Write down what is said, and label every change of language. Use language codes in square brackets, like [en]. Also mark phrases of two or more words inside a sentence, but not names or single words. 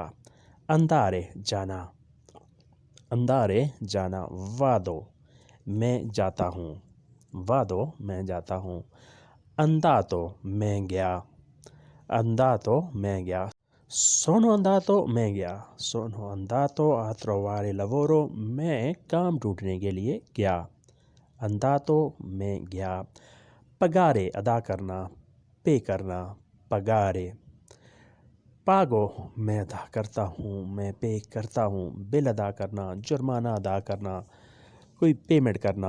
[hi] अंदारे जाना, अंदारे जाना। वादो मैं जाता हूँ, वादो मैं जाता हूँ। अंदातो मैं गया, अंदातो मैं गया। [it] sono andato [hi] मैं गया, [it] sono andato a trovare lavoro, [hi] मैं काम ढूंढने के लिए गया। अंदातो मैं गया। पगारे अदा करना, पे करना। पगारे। पागो मैं अदा करता हूँ, मैं पे करता हूँ। बिल अदा करना, जुर्माना अदा करना, कोई पेमेंट करना।